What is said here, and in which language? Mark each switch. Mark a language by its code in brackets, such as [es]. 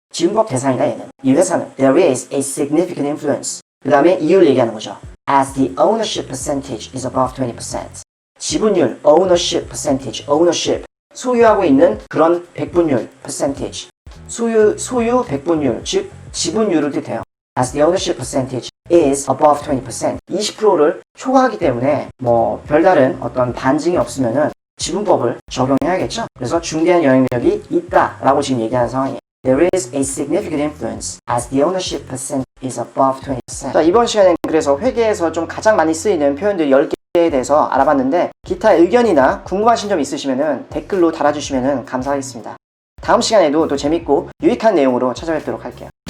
[ko] 지분법 대상이다 얘는. 이 회사는 [en] There is a significant influence. [ko] 그 다음에 이유를 얘기하는 거죠. [en] As the ownership percentage is above 20%. 지분율, ownership percentage, ownership. [ko] 소유하고 있는 그런 백분율, percentage. 소유 백분율, 즉 지분율을 뜻해요. [en] As the ownership percentage is above 20%. [ko] 20%를 초과하기 때문에 뭐 별다른 어떤 반증이 없으면은 지분법을 적용해야겠죠. 그래서 중대한 영향력이 있다라고 지금 얘기하는 상황이에요. [en] There is a significant influence as the ownership percent is above 20%. [ko] 자, 이번 시간엔 그래서 회계에서 좀 가장 많이 쓰이는 표현들 10개에 대해서 알아봤는데 기타 의견이나 궁금하신 점 있으시면은 댓글로 달아주시면은 감사하겠습니다. 다음 시간에도 또 재밌고 유익한 내용으로 찾아뵙도록 할게요.